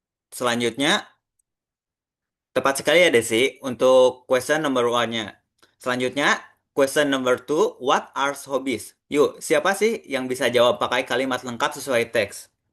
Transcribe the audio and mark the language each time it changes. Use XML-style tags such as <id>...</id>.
<id>Selanjutnya, tepat sekali ya Desi untuk</id> <en>question number one-</en> <id>nya. Selanjutnya,</id> <en>question number two, what are hobbies?</en> <id>Yuk, siapa sih yang bisa jawab pakai kalimat lengkap sesuai teks?</id>